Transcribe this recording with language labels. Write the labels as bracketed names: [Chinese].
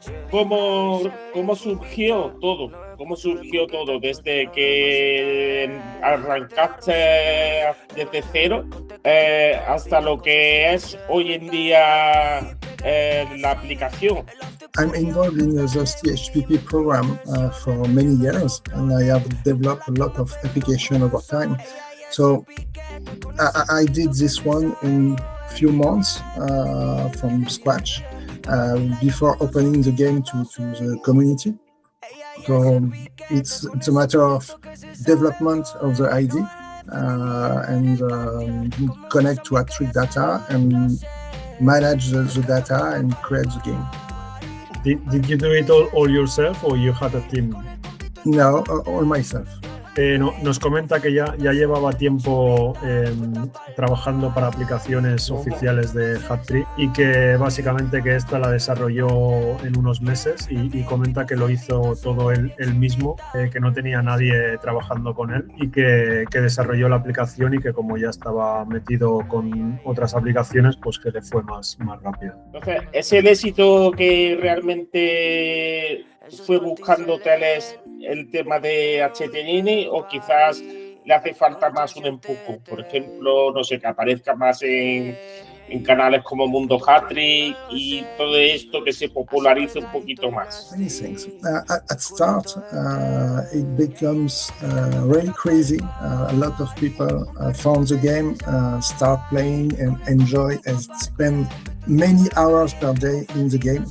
[Spanish] ¿Cómo surgió todo? ¿Cómo surgió todo desde que arrancaste desde cero hasta lo que es hoy en día la aplicación? [English] I'm involved in the CHPP program for many years, and I have developed a lot of application over time. So I did this one in few months from scratch before opening the game to the community. So it's a matter of development of the ID and connect to Hat-Trick data and manage the data and create the game. Did you do it all yourself or you had a team? No, all myself. [Spanish] Nos comenta que ya llevaba tiempo trabajando para aplicaciones oficiales de Hat-Trick y que básicamente que esta la desarrolló en unos meses y comenta que lo hizo todo él mismo, que no tenía nadie trabajando con él y que desarrolló la aplicación y que como ya estaba metido con otras aplicaciones, pues que le fue más rápido. Entonces, ¿es el éxito que realmente fue buscando Teles el tema de HT Nini o quizás le hace falta más un empuje? Por ejemplo, no sé, que aparezca más en canales como Mundo Hat-Trick y todo esto que se popularice un poquito más. [English] Many things. At start, it becomes really crazy. A lot of people found the game, start playing and enjoy and spend many hours per day in the game.